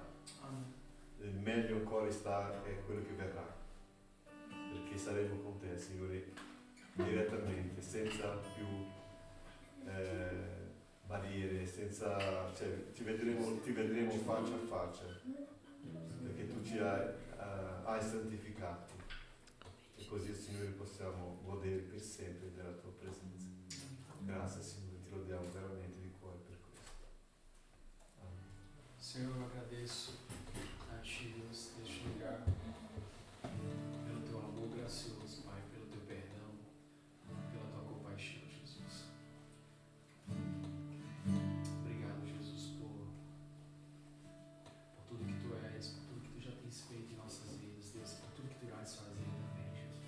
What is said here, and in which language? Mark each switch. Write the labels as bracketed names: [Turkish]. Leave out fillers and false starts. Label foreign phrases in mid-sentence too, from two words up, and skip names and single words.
[Italian] Il meglio ancora è quello che verrà, perché saremo con te, Signore, direttamente, senza più barriere, ti vedremo faccia a faccia, perché tu ci hai santificati e così, Signore, possiamo godere per sempre della tua presenza. Grazie, Signore, ti lodiamo veramente di cuore per questo. Amen. [Portuguese] Senhor, eu agradeço a Ti, Deus, neste lugar, pelo Teu amor gracioso, Pai, pelo Teu perdão, pela Tua compaixão, Jesus. Obrigado, Jesus, por tudo que Tu és, por tudo que Tu já tens feito em nossas vidas, Deus, por tudo que Tu irás fazer também, Jesus.